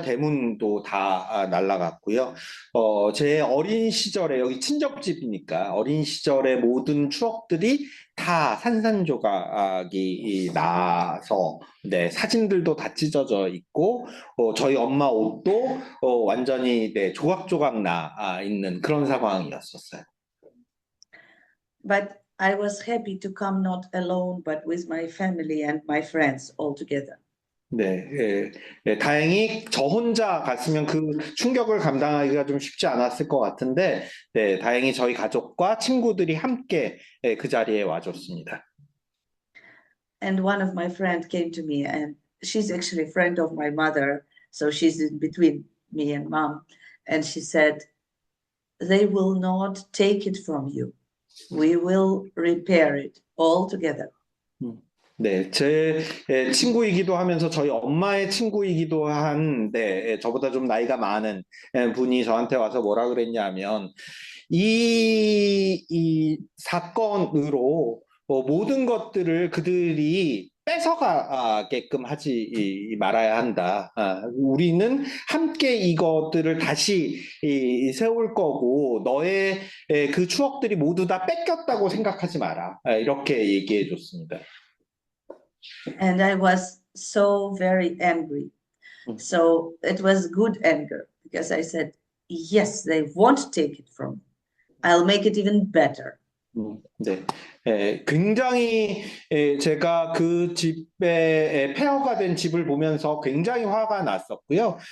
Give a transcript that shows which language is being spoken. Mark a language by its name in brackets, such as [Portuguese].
[Korean] 대문도 다 날라갔고요. 제 어린 시절에, 여기 친정집이니까 어린 시절의 모든 추억들이 다 산산조각이 나서, 네, 사진들도 다 찢어져 있고, 저희 엄마 옷도 완전히, 네, 조각조각 있는 그런 상황이었었어요. [English] but I was happy to come not alone, but with my family and my friends all together. [Korean] 네, 다행히 저 혼자 갔으면 그 충격을 감당하기가 좀 쉽지 않았을 것 같은데, 네, 다행히 저희 가족과 친구들이 함께 그 자리에 와줬습니다. [English] And one of my friends came to me, and she's actually a friend of my mother, so she's in between me and mom. And she said, "They will not take it from you. We will repair it all together." [Korean] 네, 제 친구이기도 하면서 저희 엄마의 친구이기도 한, 네, 저보다 좀 나이가 많은 분이 저한테 와서 뭐라 그랬냐면, 이 사건으로 모든 것들을 그들이 뺏어가게끔 하지 말아야 한다. 우리는 함께 이것들을 다시 세울 거고, 너의 그 추억들이 모두 다 뺏겼다고 생각하지 마라. 이렇게 얘기해 줬습니다. [English] And I was so very angry. So it was good anger, because I said, yes, they won't take it from me. I'll make it even better. [Korean] 네, 굉장히 제가 그 집에 폐허가 된 집을 보면서 굉장히 화가 났었고요.